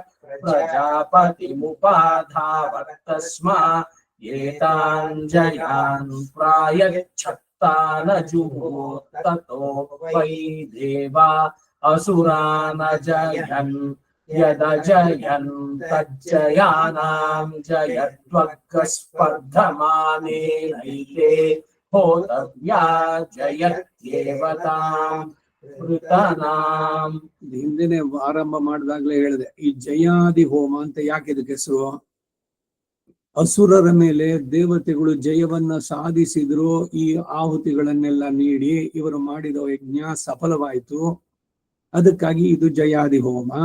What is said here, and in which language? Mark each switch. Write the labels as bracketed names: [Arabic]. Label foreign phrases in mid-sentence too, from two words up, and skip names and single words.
[Sanskrit] ಪ್ರಜಾಪತಿಮುಪಧಾವತ್ತಸ್ಮಾ ಏತಾನ್ ಜಯಾನ್ ಪ್ರಾಯಚ್ಛತ್ತಾನ ಜುಹೋತ್ತತೋ ವೈ ದೇವಾ ಅಸುರಾನ ಜಯನ್ ಯದಜಯನ್ ತಜ್ಜಯಾನಾಂ ಜಯತ್ವಗ್ಗ ಸ್ಪರ್ಧಮಾನೇ ನೈತೆ ಹೋತವ್ಯಾ ಜಯತ್ಯೇವತಾಂ ಪೃತನಾಂ. [Kannada] ಹಿಂದಿನ ಆರಂಭ ಮಾಡಿದಾಗ್ಲೇ ಹೇಳಿದೆ, ಈ ಜಯಾದಿ ಹೋಮ ಅಂತ ಯಾಕೆ ಇದಕ್ಕೆ ಹೆಸರು? ಅಸುರರ ಮೇಲೆ ದೇವತೆಗಳು ಜಯವನ್ನ ಸಾಧಿಸಿದ್ರು, ಈ ಆಹುತಿಗಳನ್ನೆಲ್ಲ ನೀಡಿ ಇವರು ಮಾಡಿದ ಯಜ್ಞ ಸಫಲವಾಯಿತು. ಅದಕ್ಕಾಗಿ ಇದು ಜಯಾದಿ ಹೋಮ.